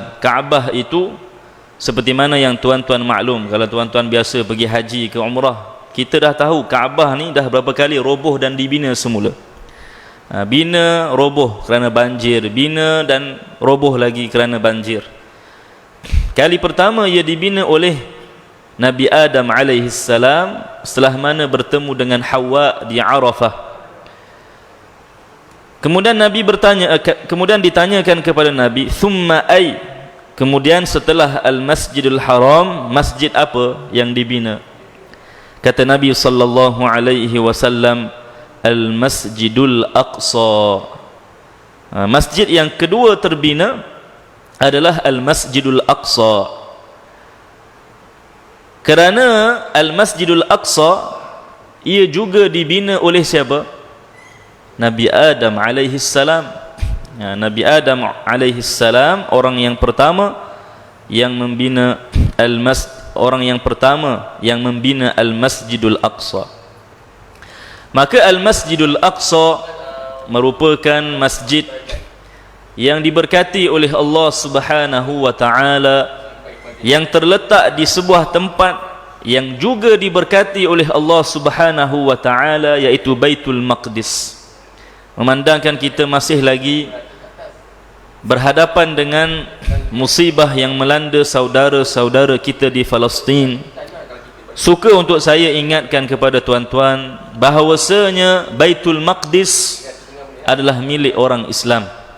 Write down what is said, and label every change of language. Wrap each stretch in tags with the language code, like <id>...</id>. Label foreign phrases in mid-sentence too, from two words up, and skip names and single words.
<ms>Kaabah itu seperti mana yang tuan-tuan maklum, kalau tuan-tuan biasa pergi haji ke umrah, kita dah tahu Kaabah ni dah berapa kali roboh dan dibina semula. Bina, roboh kerana banjir, bina dan roboh lagi kerana banjir. Kali pertama ia dibina oleh Nabi Adam</ms> <ar>عليه السلام</ar> <ms>setelah mana bertemu dengan Hawa di Arafah.</ms> <ar>Kemudian Nabi kemudian ditanyakan kepada Nabi, "ثم أي?"</ar> <ms>Kemudian setelah Al-Masjidul Haram, masjid apa yang dibina? Kata Nabi</ms> <ar>صلى الله عليه وسلم,</ar> <ms>Al-Masjidul Aqsa. Masjid yang kedua terbina adalah Al-Masjidul Aqsa. Kerana Al-Masjidul Aqsa ia juga dibina oleh siapa? Nabi Adam</ms> <ar>عليه السلام.</ar> <ms>Nabi Adam</ms> <ar>عليه السلام</ar> <ms>orang yang pertama yang membina orang yang pertama yang membina Al-Masjidul Aqsa. Maka Al-Masjidul Aqsa merupakan masjid yang diberkati oleh Allah</ms> <ar>سبحانه وتعالى,</ar> <ms>yang terletak di sebuah tempat yang juga diberkati oleh Allah</ms> <ar>سبحانه وتعالى,</ar> <ms>iaitu Baitul Maqdis. Memandangkan kita masih lagi berhadapan dengan musibah yang melanda saudara-saudara kita di Palestin, suka untuk saya ingatkan kepada tuan-tuan bahawasanya Baitul Maqdis adalah milik orang Islam.</ms>